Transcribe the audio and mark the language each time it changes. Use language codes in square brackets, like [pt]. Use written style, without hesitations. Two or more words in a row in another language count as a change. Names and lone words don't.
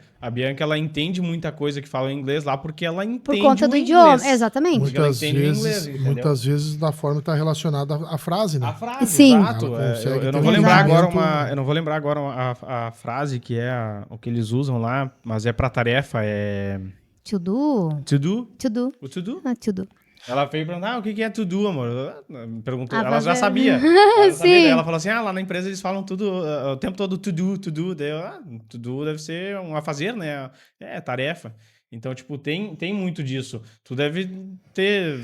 [pt] A Bianca, ela entende muita coisa que fala em inglês lá porque ela entende Por conta do o idioma, inglês. exatamente. Porque ela entende o inglês, entendeu? Muitas vezes da forma está relacionada à frase, né? A frase, Sim. exato. Ela consegue Eu ter não um vou lembrar agora entendimento- eu não vou lembrar agora a frase que é o que eles usam lá, mas é pra tarefa, é [en] To do. to do. To do. O to do? To do. [pt] Ela veio perguntar, o que é [en] to do, [pt] amor? Me perguntou, Ah, ela já fazer. sabia. Ela já sabia. Sim. Daí ela falou assim, lá na empresa eles falam tudo, o tempo todo [en] to do. [pt] Daí eu, [en] to do [pt] deve ser um a fazer, né? É, tarefa. Então, tipo, tem muito disso. Tu deve ter...